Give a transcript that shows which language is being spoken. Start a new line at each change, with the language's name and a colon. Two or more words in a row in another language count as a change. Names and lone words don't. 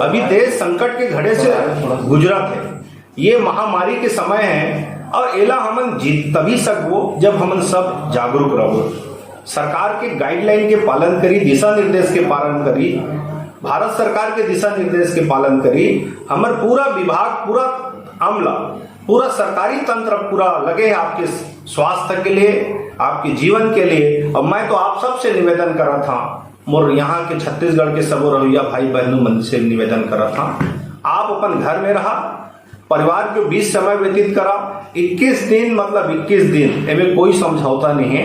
Chhattisgarhi: अभी देश संकट के घड़े से गुजरत है, ये महामारी के समय है और एला हमन जीत तभी सकबो जब हमन सब जागरूक रहो। सरकार के गाइडलाइन के पालन करी, दिशा निर्देश के पालन करी, भारत सरकार के दिशा निर्देश के पालन करी। हमार पूरा विभाग, पूरा अमला, पूरा सरकारी तंत्र पूरा लगे है आपके स्वास्थ्य के लिए, आपके जीवन के लिए। और मैं तो आप सबसे निवेदन करा था, मोर यहाँ के छत्तीसगढ़ के सबो रवैया भाई बहनों मन से निवेदन करा था, आप अपन घर में रहा, परिवार के बीच समय व्यतीत करा। 21 दिन मतलब 21 दिन, एवं कोई समझौता नहीं है।